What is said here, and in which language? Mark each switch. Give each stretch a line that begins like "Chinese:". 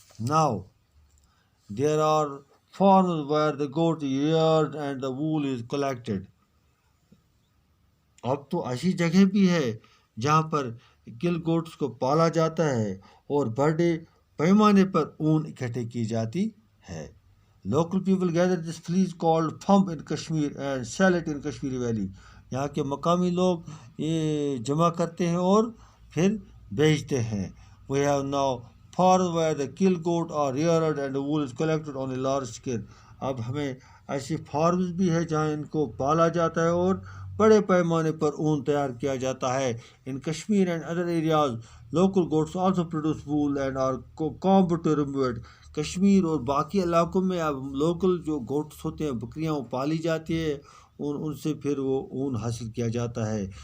English: Now there are farms where the goat is reared and the wool is collected.
Urdu: اب تو ایسی جگہ بھی ہے جہاں پر کل گوٹس کو پالا جاتا ہے اور بڑے پیمانے پر اون اکٹھے کی جاتی ہے.
English: Local people gather this fleece called phamb in Kashmir and sell it in Kashmiri valley.
Urdu: یہاں کے مقامی لوگ یہ جمع کرتے ہیں اور پھر بیچتے ہیں.
English: We have now farms where the kill goat are reared and the wool is collected on a large scale.
Urdu: اب ہمیں ایسی فارمز بھی ہے جہاں ان کو پالا جاتا ہے اور بڑے پیمانے پر اون تیار کیا جاتا ہے.
English: In Kashmir and other areas local goats also produce wool and are combed to remove it.
Urdu: Kashmir اور باقی علاقوں میں اب لوکل جو گوٹس ہوتے ہیں بکریاں وہ پالی جاتی ہے ان سے پھر وہ اون حاصل کیا جاتا ہے.